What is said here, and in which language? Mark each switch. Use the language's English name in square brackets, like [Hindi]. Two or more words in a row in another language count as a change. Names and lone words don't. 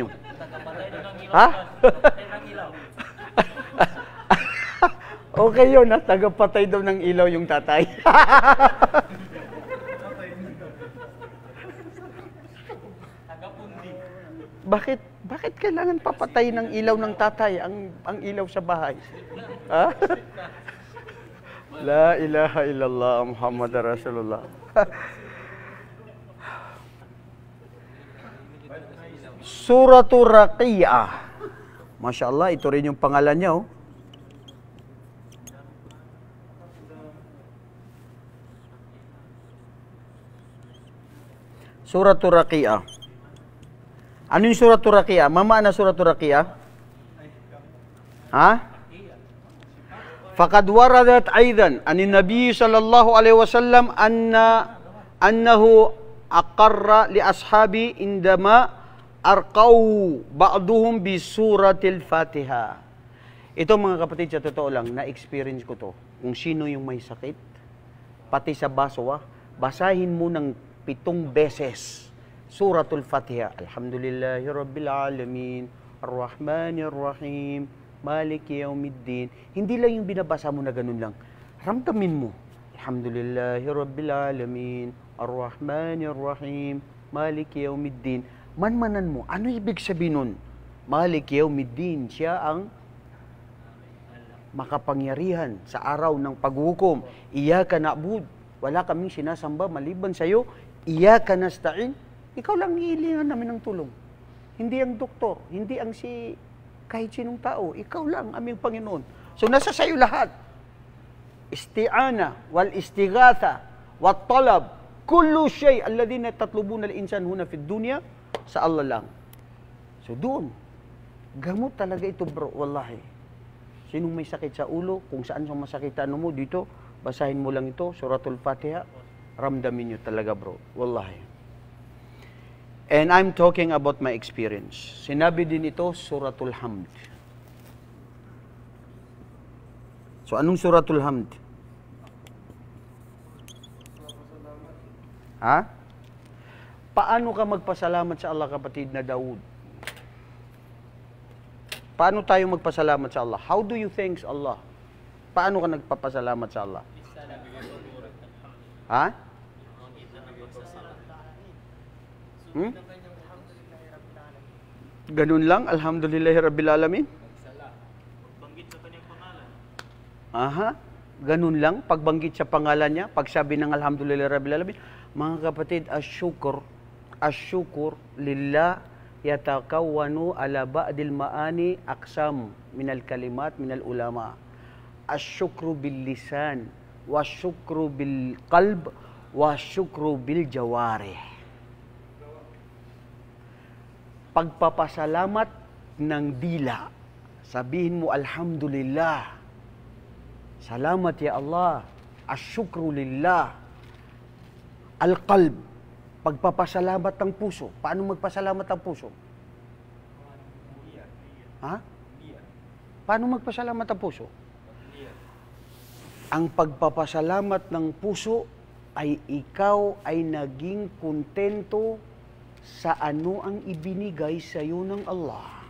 [Filipino] Ha? Okay yun, ha? Tagapatay daw ng ilaw yung tatay. Bakit kailangan papatay ng ilaw ng tatay ang ilaw sa bahay? Ha? [Arabic] لا إله إلا الله محمد رسول الله. [Filipino] Suratul Raqiyah. [Arabic] ما شاء الله, [Filipino] ito rin yung pangalan niya, oh. Suratul Raqiyah. Ano yung Suratul Raqiyah? Mama na Suratul Raqiyah? Ha? [Arabic] فقد وردت أيضا عن النبي صلى الله عليه وسلم أن أنه أقر لأصحابي عندما أرقوا بعضهم بسورة الفاتحة. [Filipino] Ito mga kapatid, sa totoo lang, na-experience ko to. Kung sino yung may sakit, pati sa baso, basahin mo ng 7 beses suratul Fatiha. [Arabic] الحمد لله رب العالمين الرحمن الرحيم مالك يوم الدين. [Filipino] Hindi lang yung binabasa mo na ganun lang. Ramdamin mo. [Arabic] الحمد لله رب العالمين الرحمن الرحيم مالك يوم الدين. [Filipino] Manmanan mo. Ano ibig sabihin nun? [Arabic] مالك يوم الدين. [Filipino] Siya ang makapangyarihan sa araw ng paghukom. [Arabic] إياك نعبد. [Filipino] Wala kaming sinasamba maliban sa iyo. [Arabic] إياك نستعين. [Filipino] Ikaw lang hihilingan namin ng tulong. Hindi ang doktor, hindi ang kahit sinong tao. Ikaw lang, aming Panginoon. So nasa sayo lahat. [Arabic] استعانة والاستغاثة والطلب كل شيء الذين تطلبون الإنسان هنا في الدنيا, [Filipino] sa Allah lang. So doon, gamot talaga ito bro, wallahi. Sinong may sakit sa ulo, kung saan sa masakit mo dito, basahin mo lang ito, suratul Fatiha, ramdamin nyo talaga bro, wallahi. [English] And I'm talking about my experience. [Filipino] Sinabi din ito, suratul Hamd. So anong suratul Hamd? Ha? Paano ka magpasalamat sa Allah, kapatid na Daud? Paano tayo magpasalamat sa Allah? [English] How do you thank Allah? [Filipino] Paano ka nagpapasalamat sa Allah? Ha? Ganun lang, [Arabic] الحمد لله رب العالمين? [Filipino] Pagbanggit sa kanyang pangalan. Aha, ganun lang, pagbanggit sa pangalan niya, pagsabi ng [Arabic] الحمد لله رب العالمين. [Filipino] Mga kapatid, [Arabic] الشكر لله يتكون على بعض المعاني أقسام من الكلمات من العلماء. الشكر باللسان والشكر بالقلب والشكر بالجوارح. [Filipino] Pagpapasalamat ng dila. Sabihin mo, Alhamdulillah. [Arabic] Salamat يا الله. أشكر لله. [Filipino] Al-qalb. Pagpapasalamat ng puso. Paano magpasalamat ang puso? Ha? Paano magpasalamat ang puso? Ang pagpapasalamat ng puso ay ikaw ay naging kontento sa ano ang ibinigay sa iyo ng Allah.